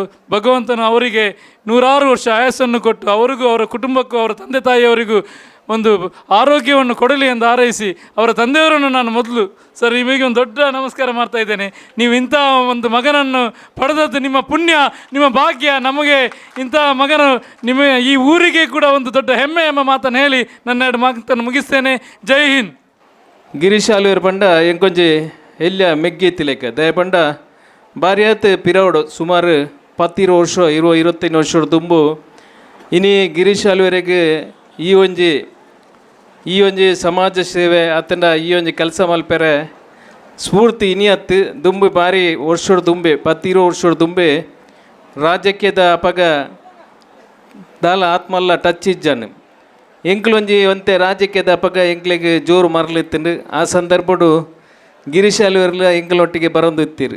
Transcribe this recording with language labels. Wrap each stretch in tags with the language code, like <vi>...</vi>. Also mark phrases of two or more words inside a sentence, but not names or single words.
<kn>ಭಗವಂತನು ಅವರಿಗೆ 106 ವರ್ಷ ಆಯಸ್ಸನ್ನು ಕೊಟ್ಟು ಅವರಿಗೂ ಅವರ ಕುಟುಂಬಕ್ಕೂ ಅವರ ತಂದೆ ತಾಯಿಯವರಿಗೂ ಒಂದು ಆರೋಗ್ಯವನ್ನು ಕೊಡಲಿ ಎಂದು ಹಾರೈಸಿ, ಅವರ ತಂದೆಯವರನ್ನು ನಾನು ಮೊದಲು ಸರ್ ನಿಮಗೆ ಒಂದು ದೊಡ್ಡ ನಮಸ್ಕಾರ ಮಾಡ್ತಾ ಇದ್ದೇನೆ. ನೀವು ಇಂಥ ಒಂದು ಮಗನನ್ನು ಪಡೆದದ್ದು ನಿಮ್ಮ ಪುಣ್ಯ, ನಿಮ್ಮ ಭಾಗ್ಯ. ನಮಗೆ ಇಂಥ ಮಗನು ನಿಮ್ಮ ಈ ಊರಿಗೆ ಕೂಡ ಒಂದು ದೊಡ್ಡ ಹೆಮ್ಮೆ ಎಂಬ ಮಾತನ್ನು ಹೇಳಿ ನನ್ನ 2 ಮಾತನ್ನು ಮುಗಿಸ್ತೇನೆ.</kn> <hi>ಜೈ ಹಿಂದ್.</hi> <tcy>ಗಿರೀಶ್ ಆಳ್ವರ್ ಪಂಡ ಎಂಕೊಂಜಿ ಎಲ್ಲ ಮೆಗ್ಗಿತ್ತಿ ಲೆಕ್ಕ ದಯ ಪಂಡ ಬಾರಿ ಆತು ಪಿರವಡು ಸುಮಾರು 10 ವರ್ಷ 20-25 ವರ್ಷ ತುಂಬು ಇನಿ ಗಿರೀಶ್ ಆಳ್ವರಿಗೆ ಈ ಒಂಜಿ ಸಮಾಜ ಸೇವೆ ಅತ್ತಂಡ ಈ ಒಂಜಿ ಕೆಲಸ ಮಲ್ಪೆರೆ ಸ್ಫೂರ್ತಿ ಇನಿಯತ್ತು ದುಂಬು ಬಾರಿ ವರ್ಷದ ದುಂಬೆ 10-20 ವರ್ಷದ ದುಂಬೆ ರಾಜಕೀಯದ ಅಪಗ ದಾಲ ಆತ್ಮಲ್ಲ ಟಚ್ ಇಜ್ಜಾನು ಎಂಕ್ಲೊಂಜಿ ಒಂತೆ ರಾಜಕೀಯದ ಅಪಗ ಎಂಕ್ಲಿಗೆ ಜೋರು ಮರಲಿತ್ತಂಡು ಆ ಸಂದರ್ಭಡು ಗಿರೀಶ್ ಆಳ್ವರ್ಲ ಎಂಕ್ಲೊಟ್ಟಿಗೆ ಬರೋದು ಇತ್ತೀರು.</tcy>